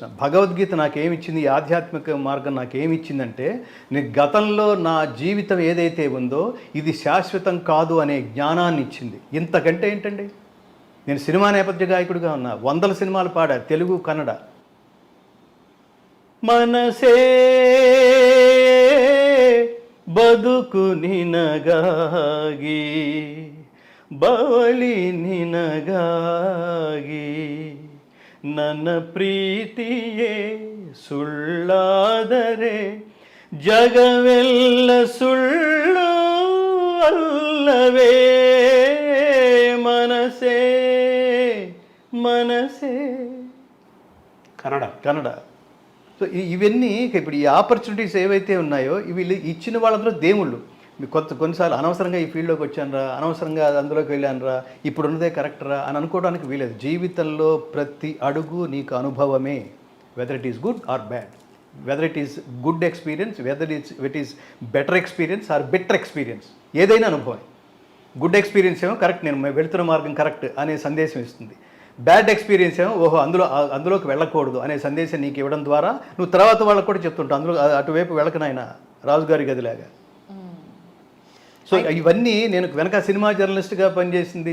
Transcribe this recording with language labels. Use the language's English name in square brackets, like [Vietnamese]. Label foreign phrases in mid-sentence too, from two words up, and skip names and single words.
[Telugu] భగవద్గీత నాకేమిచ్చింది, ఈ ఆధ్యాత్మిక మార్గం నాకేమిచ్చిందంటే, నేను గతంలో నా జీవితం ఏదైతే ఉందో ఇది శాశ్వతం కాదు అనే జ్ఞానాన్ని ఇచ్చింది. ఇంతకంటే ఏంటండి? నేను సినిమా నేపథ్య గాయకుడిగా ఉన్నా, 100 సినిమాలు పాడా, తెలుగు, కన్నడ. [Kannada] ಮನಸೇ ಬದುಕು ನಿನಗಾಗಿ ಬವಳಿ ನಿನಗಾಗಿ ನನ್ನ ಪ್ರೀತಿಯೇ ಸುಳ್ಳಾದರೆ ಜಗವೆಲ್ಲ ಸುಳ್ಳು ಅಲ್ಲವೇ మనసే కన్నడ. [Telugu] సో ఇవన్నీ ఇప్పుడు ఈ ఆపర్చునిటీస్ ఏవైతే ఉన్నాయో ఇవి ఇచ్చిన వాళ్ళందరూ దేవుళ్ళు. కొన్నిసార్లు అనవసరంగా ఈ ఫీల్డ్లోకి వచ్చానరా, అనవసరంగా అందులోకి వెళ్ళానరా, ఇప్పుడు ఉన్నదే కరెక్టరా అని అనుకోవడానికి వీలేదు. జీవితంలో ప్రతి అడుగు నీకు అనుభవమే, [English] whether it is good or bad, whether it is good experience, whether it is better experience or better experience, [Telugu] ఏదైనా అనుభవం. [English] good experience [Telugu] ఏమో కరెక్ట్, నేను వెళుతున్న మార్గం కరెక్ట్ అనే సందేశం ఇస్తుంది. [English] bad experience [Telugu] ఏమో అందులోకి వెళ్ళకూడదు అనే సందేశం నీకు ఇవ్వడం ద్వారా నువ్వు తర్వాత వాళ్ళకు కూడా చెప్తుంటావు, అటువైపు వెళ్ళకనైనా రాజుగారి గదిలాగా. సో ఇవన్నీ నేను వెనక సినిమా జర్నలిస్ట్గా పనిచేసింది.